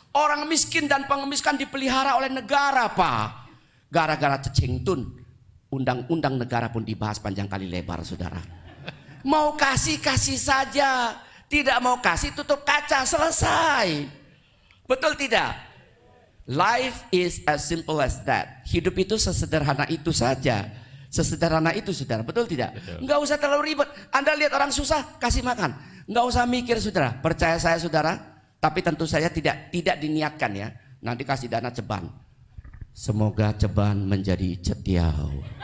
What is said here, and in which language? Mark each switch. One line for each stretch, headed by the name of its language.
Indonesian: Orang miskin dan pengemis kan dipelihara oleh negara, Pak. Gara-gara cecingtun, undang-undang negara pun dibahas panjang kali lebar, saudara. Mau kasih, kasih saja. Tidak mau kasih, tutup kaca, selesai. Betul tidak?
English: Life is as simple as that.
Indonesian: Hidup itu sesederhana itu saja. Sesederhana itu, saudara. Betul tidak? Betul. Enggak usah terlalu ribet. Anda lihat orang susah, kasih makan. Enggak usah mikir, saudara. Percaya saya, saudara. Tapi tentu saja tidak diniatkan ya. Nanti kasih dana ceban. Semoga ceban menjadi cetiau.